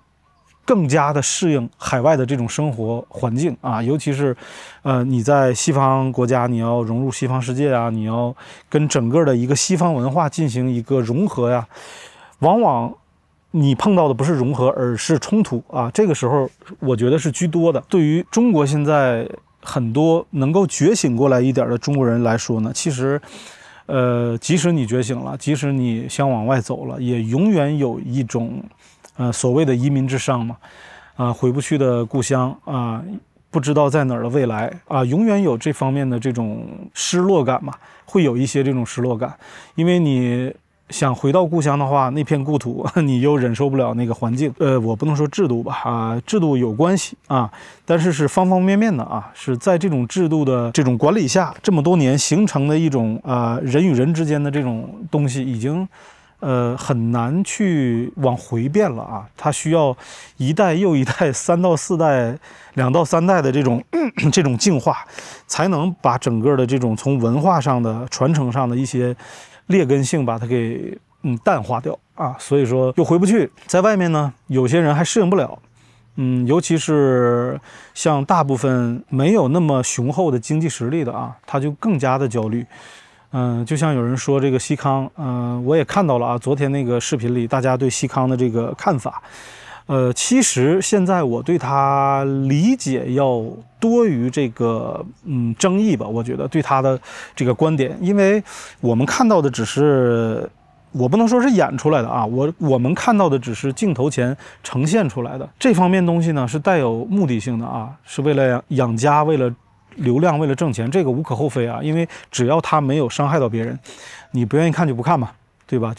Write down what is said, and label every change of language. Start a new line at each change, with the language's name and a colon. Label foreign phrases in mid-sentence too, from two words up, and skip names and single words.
Chinese: 更加的適應海外的這種生活環境啊，尤其是，你在西方國家，你要融入西方世界啊，你要跟整個的一個西方文化進行一個融合呀，往往你碰到的不是融合，而是衝突啊。這個時候，我覺得是居多的。對於中國現在很多能夠覺醒過來一點的中國人來說呢，其實， 即使你覺醒了，即使你想往外走了，也永遠有一種所謂的移民之傷嘛，回不去的故鄉啊，不知道在哪兒的未來啊，永遠有這方面的這種失落感嘛，會有一些這種失落感，因為你想回到故鄉的話，那片故土你又忍受不了那個環境。我不能說制度吧，制度有關係啊，但是是方方面面的啊，是在這種制度的這種管理下，這麼多年形成的一種人與人之間的這種東西，已經很難去往回變了啊。它需要一代又一代、3到4代、2到3代的这种進化，才能把整個的這種從文化上的傳承上的一些劣根性把它給淡化掉啊，所以說又回不去。在外面呢，有些人還適應不了，尤其是像大部分沒有那麼雄厚的經濟實力的啊，他就更加的焦慮。就像有人說這個西康，我也看到了啊，昨天那個視頻裡大家對西康的這個看法。其實現在我對他理解要多於這個爭議吧，我覺得對他的這個觀點，因為我們看到的只是，我不能說是演出來的啊，我們看到的只是鏡頭前呈現出來的這方面東西呢，是帶有目的性的啊，是為了養家，為了流量，為了掙錢，這個無可厚非啊，因为只要他沒有傷害到別人，你不願意看就不看嘛。對吧？